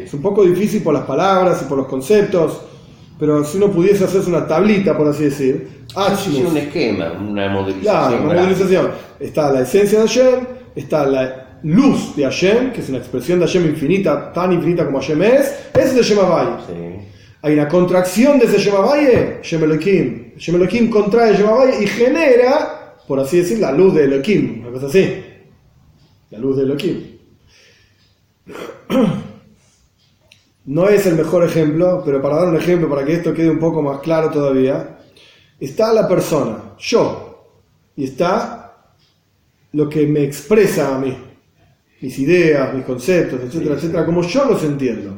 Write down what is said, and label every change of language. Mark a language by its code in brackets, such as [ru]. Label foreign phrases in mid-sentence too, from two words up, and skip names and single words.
[es] Es un poco difícil por las palabras y por los conceptos, pero si uno pudiese hacerse una tablita, por así decir, Sí, un esquema, una modelización. claro, una modelización. Está la esencia de Hashem, está la luz de Hashem, que es una expresión de Hashem infinita, tan infinita como Hashem es, ese es el [he] שם הויה. [es] Sí. Hay una contracción de ese [he] שם הויה, שם אלהים. שם אלהים [es] contrae el [he] שם הויה [es] y genera, por así decir, la luz de Elohim, una cosa así. La luz de Elohim. No es el mejor ejemplo, pero para dar un ejemplo, para que esto quede un poco más claro todavía, está la persona, yo, y está lo que me expresa a mí, mis ideas, mis conceptos, etcétera, etcétera, como yo los entiendo.